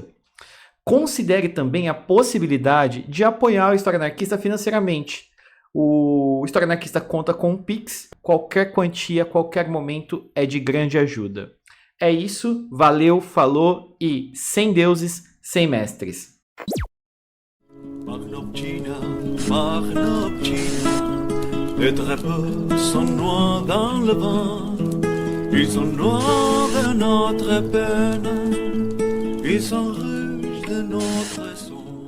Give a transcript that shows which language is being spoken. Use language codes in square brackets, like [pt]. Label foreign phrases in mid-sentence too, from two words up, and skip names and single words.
[pt] Considere também a possibilidade de apoiar o História Anarquista financeiramente. O História Anarquista conta com um Pix, qualquer quantia, qualquer momento é de grande ajuda. É isso, valeu, falou e sem deuses, sem mestres. [fr] Marnopchina, les drapeaux sont noirs dans le vent, ils sont noirs de notre peine, ils sont rouges de notre soin.